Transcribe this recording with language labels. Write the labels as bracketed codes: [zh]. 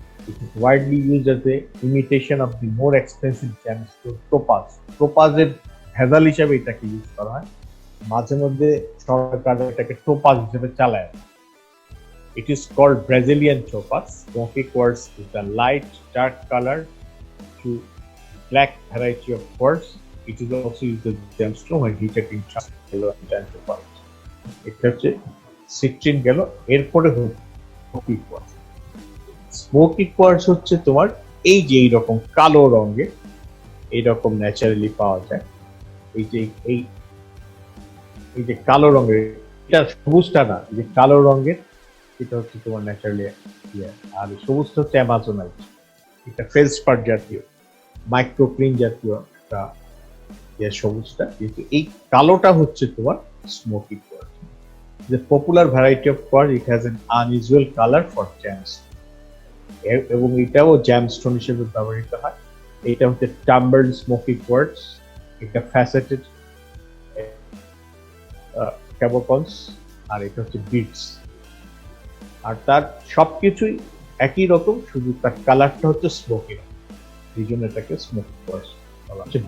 [en] It is widely used as a imitation of the more expensive gemstone topaz. [bn] টোপাজের ভেজাল হিসেবে এটাকে use করা হয়, মাঝে মধ্যে সরকার এটাকে টোপাজ হিসেবে চালায়। [en] It is called Brazilian topaz. Smoky quartz is a light dark color to black variety of quartz. It is also used as gemstone when heated in transparent topaz. [bn] এটা হচ্ছে সিট্রিন গেল। এরপরে স্মোকি কোয়ার্টজ। স্মোকি কোয়ার্টজ হচ্ছে তোমার এই যে এইরকম কালো রঙের, এইরকম ন্যাচারালি পাওয়া যায়। এই যে কালো রঙের, এটা সবুজটা না, যে কালো রঙের, এটা হচ্ছে তোমার ন্যাচারালি আর সবুজটা হচ্ছে অ্যামাজোনাইট, এটা ফেলসপার জাতীয় মাইক্রোক্লিন জাতীয় একটা সবুজটা, কিন্তু এই কালোটা হচ্ছে তোমার smoky quartz. [en] The popular variety of quartz, it has an unusual color for gemstone, [bn] এবং এটাও gemstone হিসেবে ব্যবহৃত হয়। এটা হচ্ছে টাম্বলড স্মোকি কোয়ার্টজ, এটা ফ্যাসেটেড ক্যাবোকনস, আর এটা হচ্ছে বিটস। আর তার সবকিছুই একই রকম, শুধু তার কালারটা হচ্ছে স্মোকি, এই জন্য এটাকে স্মোকি কোয়ার্টজ বলা হচ্ছে।